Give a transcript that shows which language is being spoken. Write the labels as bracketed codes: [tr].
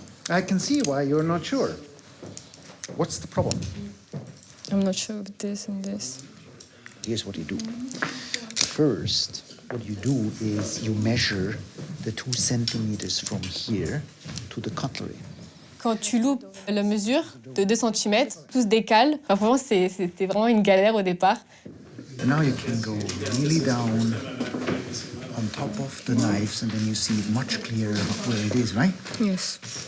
[en] I can see why you're not sure. What's the problem? I'm not sure of this and this. Here's what you do. First, what you do is you measure the 2 centimeters from here to the cutlery. [fr] Quand tu loupes la mesure de 2 cm, tout se décale. Enfin, franchement, c'était vraiment une galère au départ. [en] And now you can go really down on top of the knives and then you see it much clearer where it is, right? Yes.